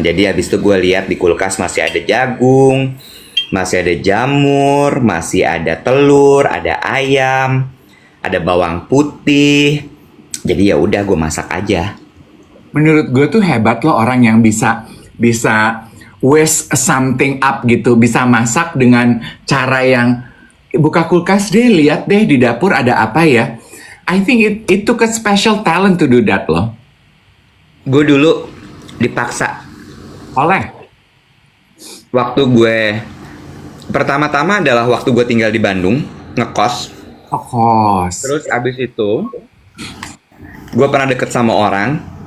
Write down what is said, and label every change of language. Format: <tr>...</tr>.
<id>Jadi habis itu gue lihat di kulkas masih ada jagung, masih ada jamur, masih ada telur, ada ayam, ada bawang putih. Jadi ya udah gue masak aja. Menurut gue tuh hebat loh orang yang bisa</id> <en>waste something up</en> <id>gitu, bisa masak dengan cara yang buka kulkas deh, lihat deh di dapur ada apa ya.</id> <en>I think it took a special talent to do that loh.</en> <id>Gue dulu dipaksa. Oleh? Waktu gue pertama-tama adalah waktu gue tinggal di Bandung, ngekos. Kos. Terus abis itu gue pernah deket sama orang.</id>